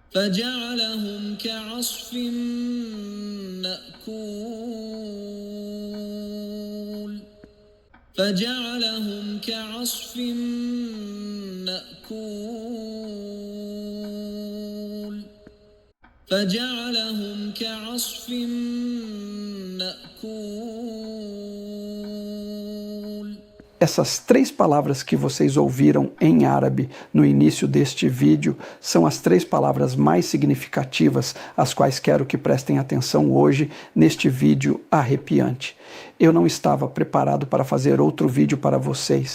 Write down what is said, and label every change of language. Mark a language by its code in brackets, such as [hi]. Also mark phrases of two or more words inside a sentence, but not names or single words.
[ar] فجعلهم كعصف مأكول فجعلهم كعصف مأكول فجعلهم كعصف مأكول. [pt] Essas três palavras que vocês ouviram em árabe no início deste vídeo são as três palavras mais significativas, às quais quero que prestem atenção hoje neste vídeo arrepiante. Eu não estava preparado para fazer outro vídeo para vocês.